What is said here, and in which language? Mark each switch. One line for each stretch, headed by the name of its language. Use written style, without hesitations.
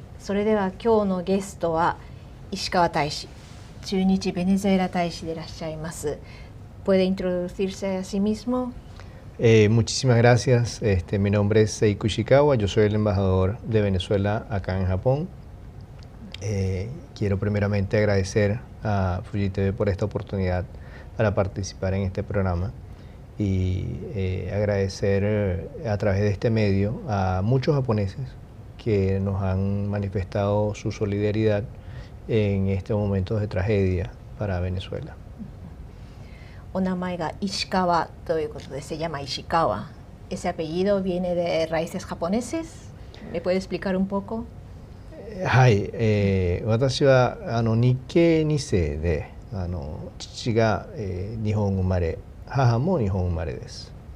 Japanese: それでは今日のゲストは石川大使、駐日ベネズエラ大使でいらっしゃいます。
Spanish: ¿Puede introducirse a sí mismo? Muchísimas gracias. Mi nombre es Seiko Ishikawa, yo soy el embajador de Venezuela acá en Japón. Quiero primeramente agradecer a Fuji TV por esta oportunidad para participar en este programa y agradecer a través de este medio a muchos japoneses que nos han manifestado su solidaridad en estos momentos de tragedia para Venezuela.
Japanese: お名前が石川ということで、
Spanish: se llama Ishikawa. ¿Ese apellido viene de raíces japoneses? ¿Me puede explicar un poco?
Japanese: はい、私は日系2世で、父が、日本生まれ、母も日本生まれです。